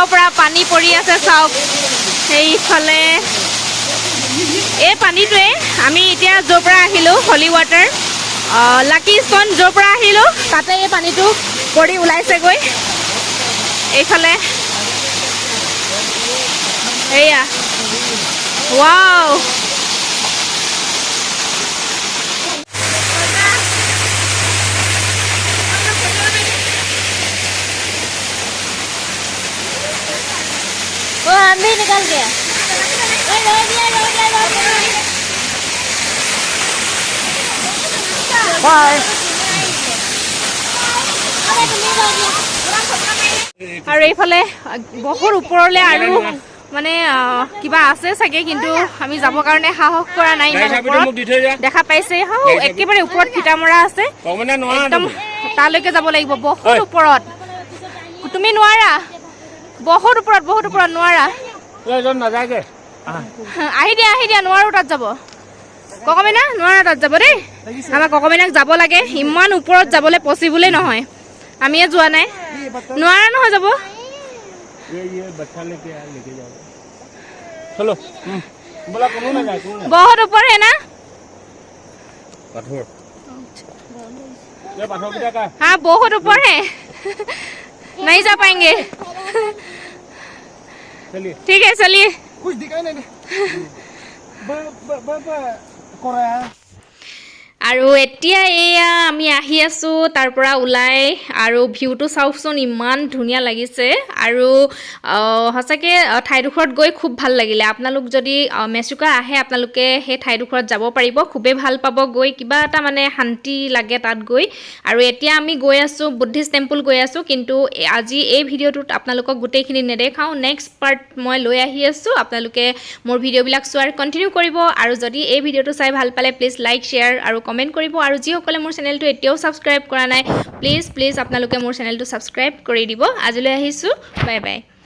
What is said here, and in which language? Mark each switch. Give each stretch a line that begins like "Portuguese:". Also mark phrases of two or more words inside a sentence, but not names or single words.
Assamese: পৰা পানী পৰি আছে চাওক সেইফালে এই পানীটোৱে আমি এতিয়া য'ৰ পৰা আহিলোঁ হলি ৱাটাৰ লাকি ষ্টন য'ৰ পৰা আহিলোঁ তাতে এই পানীটো পৰি ওলাইছেগৈ এইফালে এয়া ৱাও
Hindi: आंधी निकल गया
Assamese: বাই আৰু এইফালে বহুত ওপৰলৈ আৰু মানে কিবা আছে চাগে কিন্তু আমি যাবৰ কাৰণে সাহস কৰা নাই ইমান ওপৰত দেখা পাইছে একেবাৰে ওপৰত ফিটা মৰা আছে একদম তালৈকে যাব লাগিব বহুত ওপৰত তুমি নোৱাৰা বহুত ওপৰত নোৱাৰা আহি দিয়া নোৱাৰো তাত যাব ককমিনা নোৱাৰা তাত যাব দেই আমাৰ ককমিনাক যাব লাগে ইমান ওপৰত যাবলৈ পচিবলে নহয় আমিয়ে যোৱা নাই নোৱাৰা নহয় যাব
Hindi: चलो बोला कौन ना जाए बहुत ऊपर है ना पाथर ये पाथर कितना का हाँ बहुत ऊपर है नहीं जा पाएंगे चलिए ठीक है चलिए कुछ दिखाई नहीं कोरा
Assamese: আৰু এতিয়া এয়া আমি আহি আছো তাৰ পৰা ওলাই আৰু ভিউটো চাওকচোন ইমান ধুনীয়া লাগিছে আৰু হসাকে ঠাইডোখৰত গৈ খুব ভাল লাগিলে আপোনালোক যদি মেচুকা আহে আপোনালোকে সেই ঠাইডোখৰত যাব পাৰিব খুবেই ভাল পাব গৈ কিবা এটা মানে শান্তি লাগে তাত গৈ আৰু এতিয়া আমি গৈ আছো
English: Buddhist temple
Assamese: গৈ আছো কিন্তু আজি এই ভিডিঅ'টোত আপোনালোকক গোটেইখিনি নেদেখাও
English: next part
Assamese: মই লৈ আহি আছো আপোনালোকে মোৰ ভিডিঅ'বিলাক চোৱাৰ কন্টিনিউ কৰিব আৰু যদি এই ভিডিঅ'টো চাই ভাল পালে প্লিজ
English: like share
Assamese: আৰু কমেন্ট কৰিব আৰু যিসকলে মোৰ চেনেলটো এতিয়াও সাবস্ক্ৰাইব কৰা নাই প্লিজ আপোনালোকে মোৰ চেনেলটো সাবস্ক্ৰাইব কৰি দিব আজিলৈ আহিছো
English: bye bye